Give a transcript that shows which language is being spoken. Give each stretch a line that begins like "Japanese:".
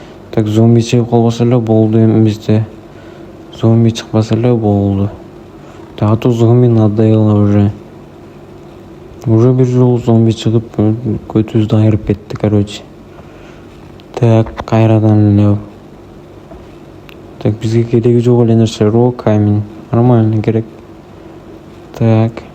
Kyrgyz: Так, зомби чыгып калбаса эле болду эми бизде. Зомби чыкпаса эле болду.
Russian: Так, а то зомби надоело уже. Уже
Kyrgyz: бир жолу зомби чыгып көтүбүздү айырып кетти,
Russian: короче.
Kyrgyz: Так, кайрадан эле. Так, бизге кереги жок эле нерсе камень.
Russian: Нормально
Kyrgyz: керек. Так.